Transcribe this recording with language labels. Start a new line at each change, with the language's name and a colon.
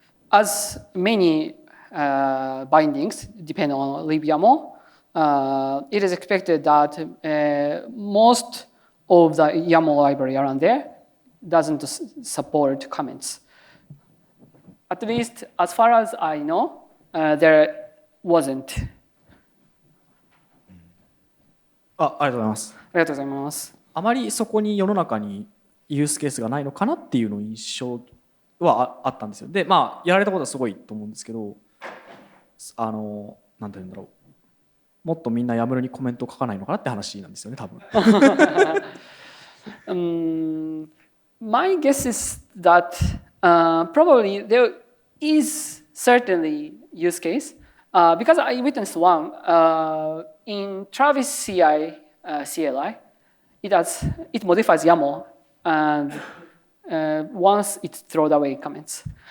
English: As many bindings depend on libyaml, it is expected that most of the YAML library around there doesn't support comments. At least as far as I know, there wasn't.
Japanese: ありがとうございます。ありがとうございます。あまりそこに世の中にユースケースがないのかなっていうの印象はあったんですよ。でやられたことはすごいと思うんですけど、なんて言うんだろう、もっとみんなYAMLにコメントを書かないのかなって話なんですよね、多分。
English: My guess is that probably there is certainly use case because I witnessed one in Travis CI CLI. It modifies YAML and once it throws away comments.